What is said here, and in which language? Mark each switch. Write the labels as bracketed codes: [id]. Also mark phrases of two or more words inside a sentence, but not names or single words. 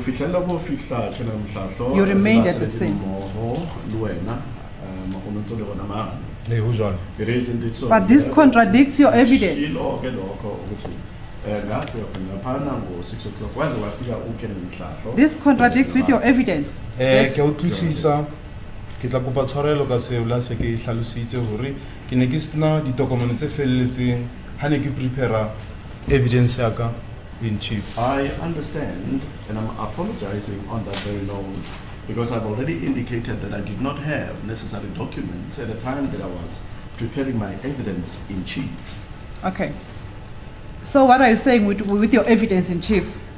[en] You remained at the scene. But this contradicts your evidence. This contradicts with your evidence. [st] Ke tla kopa tshwarelo ka seo la se ke hlalositse hore ke ne ke sna ditokomane tse felletseng ha ne ke [en] prepare evidence [st] ya ka [en] in chief. I understand, and I'm apologizing on that very note, because I've already indicated that I did not have necessary documents at the time that I was preparing my evidence in chief. Okay. So what are you saying with your evidence in chief?